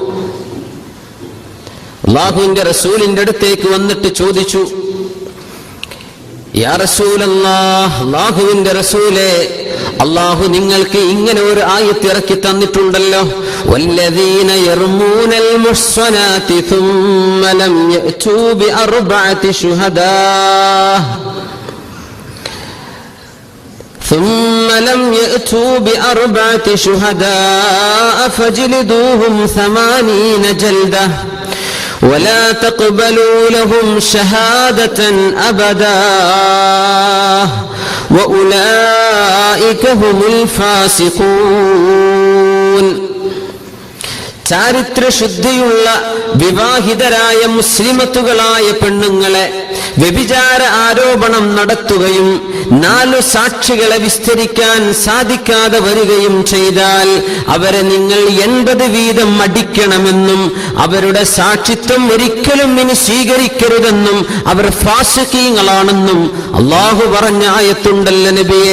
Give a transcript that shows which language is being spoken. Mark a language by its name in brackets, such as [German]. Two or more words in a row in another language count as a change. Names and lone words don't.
[Malayalam] അല്ലാഹുവിന്റെ റസൂലിന്റെ അടുത്തേക്ക് വന്നിട്ട് ചോദിച്ചു, [Arabic] يا رسول الله, [Malayalam] അല്ലാഹുവിന്റെ റസൂലേ, അല്ലാഹു നിങ്ങൾക്ക് ഇങ്ങനെ ഒരു ആയത്ത് ഇറക്കി തന്നിട്ടുണ്ടല്ലോ, [Arabic] والذين يرمون المحصنات ثم لم يأتوا بأربعة شهداء ثم لم يأتوا بأربعة شهداء فاجلدوهم 80 جلدة ولا تقبلوا لهم شهادة أبدا وأولئك هم الفاسقون. [Malayalam] ചാരിത്ര ശുദ്ധിയുള്ള വിവാഹിതരായ മുസ്ലിമത്തുകളായ പെണ്ണുങ്ങളെ വ്യഭിചാര ആരോപണം നടത്തുകയും 4 സാക്ഷികളെ വിസ്തരിക്കാൻ സാധിക്കാതെ വരികയും ചെയ്താൽ അവരെ നിങ്ങൾ 80 വീതം അടിക്കണമെന്നും അവരുടെ സാക്ഷിത്വം ഒരിക്കലും ഇനി സ്വീകരിക്കരുതെന്നും അവർ ഫാസിഖീങ്ങളാണെന്നും അല്ലാഹു പറഞ്ഞ ആയത്തുണ്ടല്ലോ നബിയെ.